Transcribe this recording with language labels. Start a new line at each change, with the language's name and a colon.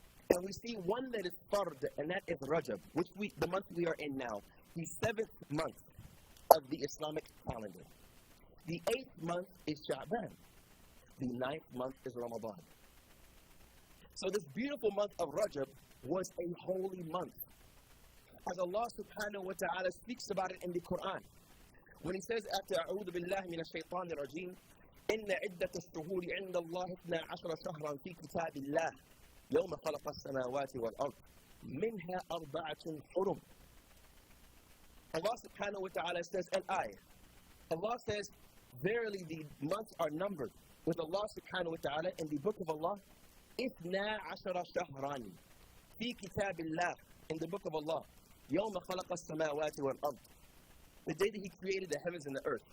English: And we see one that is fard, and that is Rajab, the month we are in now, the 7th month of the Islamic calendar. The 8th month is Sha'ban. The 9th month is Ramadan. So this beautiful month of Rajab was a holy month. As Allah subhanahu wa ta'ala speaks about it in the Quran. When He says, after
Arabic: أعوذ بالله من الشيطان الرجيم, إن عدة الشهور عند الله 12 شهرا في كتاب الله يوم خلق السماوات والأرض منها 4 حرم.
English: Allah subhanahu wa ta'ala says, Allah says, verily the months are numbered with Allah subhanahu wa ta'ala in the book of Allah,
Arabic: 12 شهرا في كتاب الله,
English: in the book of Allah,
Arabic: يوم خلق السماوات والأرض,
English: the day that He created the heavens and the earth.